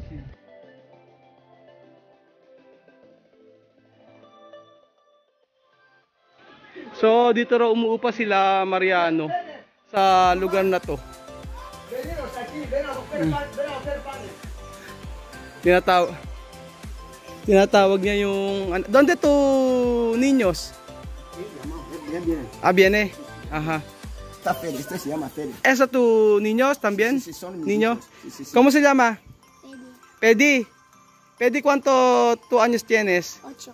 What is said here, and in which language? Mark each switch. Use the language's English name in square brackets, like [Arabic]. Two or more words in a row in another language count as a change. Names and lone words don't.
[Filipino] So dito raw umuupa sila Mariano sa lugar na to. Tinatawag niya yung [Spanish] ¿Dónde tu niños? Viene. Ajá. Esto se llama Fede. ¿Eso tu niños también? Sí, son mis Niño. hijos. Sí. ¿Cómo se llama? Pedi. Pedi, ¿cuántos años tienes? 8.